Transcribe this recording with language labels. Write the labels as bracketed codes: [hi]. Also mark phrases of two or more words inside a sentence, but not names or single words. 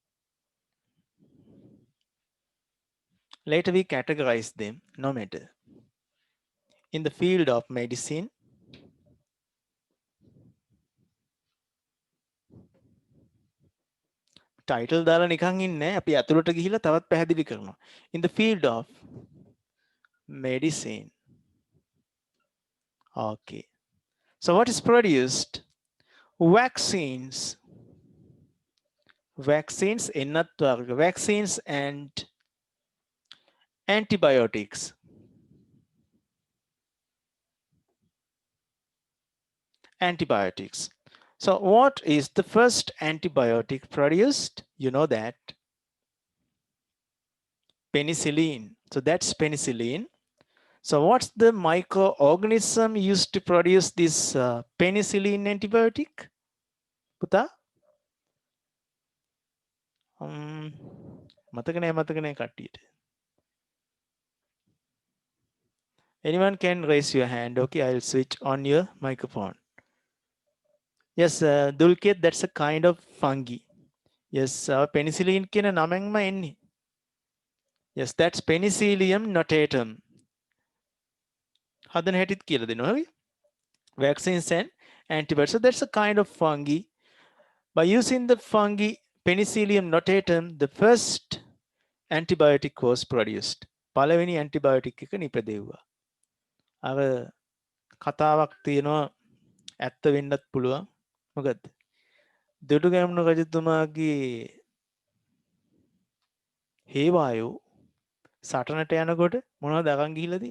[en] Later we categorize them, no matter. In the field of medicine, [si] title දාලා නිකන් ඉන්නේ අපි අතුලට ගිහිල්ලා තවත් පැහැදිලි කරනවා. [en] In the field of medicine. Okay. So what is produced? Vaccines. Vaccines [si] එන්නත් වර්ග. [en] Vaccines and antibiotics. Antibiotics. So what is the first antibiotic produced? You know that. Penicillin. So that's penicillin. So what's the microorganism used to produce this penicillin antibiotic? Puta? [si] මතක නැහැ කට්ටියට. [en] Anyone can raise your hand. Okay, I'll switch on your microphone. Yes, Dulkit, that's a kind of fungi. [si] Yes, penicillin කියන නමෙන්ම එන්නේ. [en] Yes, that's Penicillium notatum. [si] හදන හැටිත් කියලා දෙනවා හරි. [en] Vaccines and antibiotics. So that's a kind of fungi. By using the fungi Penicillium notatum, the first antibiotic was produced. [si] පළවෙනි antibiotic එක නිපදෙව්වා. අර කතාවක් තියෙනවා ඇත්ත වෙන්නත් පුළුවන්. මොකද්ද? දුටුගැමුණු රජතුමාගේ හේවායෝ සටනට යනකොට මොනවද අරන් ගිහිල්ලා තියෙන්නේ?